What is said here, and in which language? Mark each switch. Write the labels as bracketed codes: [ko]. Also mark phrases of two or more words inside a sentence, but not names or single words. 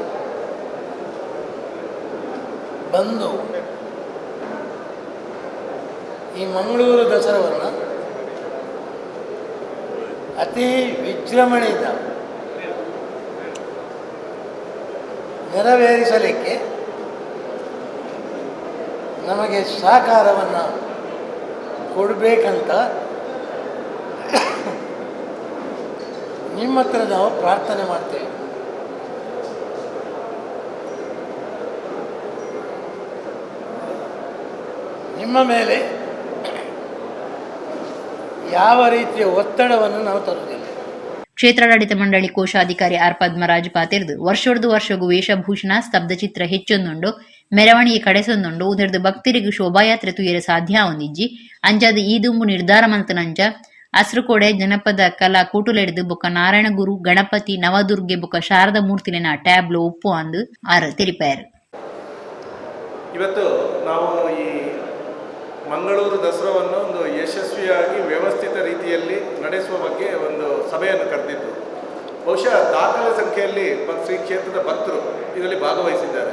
[kn] ಬಂದು ಈ ಮಂಗಳೂರು ದಸರಾವನ್ನು ಅತಿ ವಿಜೃಂಭಣೆಯಿಂದ ನೆರವೇರಿಸಲಿಕ್ಕೆ ನಮಗೆ ಸಹಕಾರವನ್ನು ಕೊಡಬೇಕಂತ ನಿಮ್ಮ ಹತ್ರ ನಾವು ಪ್ರಾರ್ಥನೆ ಮಾಡ್ತೇವೆ. ನಿಮ್ಮ ಮೇಲೆ ಯಾವ ರೀತಿಯ ಒತ್ತಡವನ್ನು ನಾವು ತರುವುದಿಲ್ಲ. [tcy] ಕ್ಷೇತ್ರಾಡಳಿತ ಮಂಡಳಿ ಕೋಶಾಧಿಕಾರಿ ಆರ್ ಪದ್ಮರಾಜ್ ಪಾತಿರ್ದು ವರ್ಷಗೂ ವೇಷಭೂಷಣ ಸ್ತಬ್ಧಚಿತ್ರ ಹೆಚ್ಚೊಂದುಂಡು ಮೆರವಣಿಗೆ ಕಡೆಸೊಂದುಂಡು ಉದರ್ದು ಭಕ್ತರಿಗೂ ಶೋಭಾಯಾತ್ರೆ ತುಯರ ಸಾಧ್ಯ ಹೊಂದಿಜ್ಜಿ ಅಂಚಾದ ಈ ದುಂಬು ನಿರ್ಧಾರ ಮಂತನಂಚ ಅಸ್ರುಕೋಡೆ ಜನಪದ ಕಲಾ ಕೂಟುಲೆಡ್ದು ಬೊಕ್ಕ ನಾರಾಯಣಗುರು ಗಣಪತಿ ನವದುರ್ಗೆ ಬೊಕ್ಕ ಶಾರದಾ ಮೂರ್ತಿಲಿನ ಟ್ಯಾಬ್ಲೋ ಉಪ್ಪು ಅಂದು ಆರ್ ತಿಳಿಪಾರು. [kn] ಇವತ್ತು ನಾವು ಈ ಮಂಗಳೂರು ದಸರಾವನ್ನು ಒಂದು ಯಶಸ್ವಿಯಾಗಿ ವ್ಯವಸ್ಥಿತ ರೀತಿಯಲ್ಲಿ ನಡೆಸುವ ಬಗ್ಗೆ ಒಂದು ಸಭೆಯನ್ನು ಕರೆದಿದ್ದು ಬಹುಶಃ ದಾಖಲೆ ಸಂಖ್ಯೆಯಲ್ಲಿ ಶ್ರೀ ಕ್ಷೇತ್ರದ ಭಕ್ತರು ಇದರಲ್ಲಿ ಭಾಗವಹಿಸಿದ್ದಾರೆ.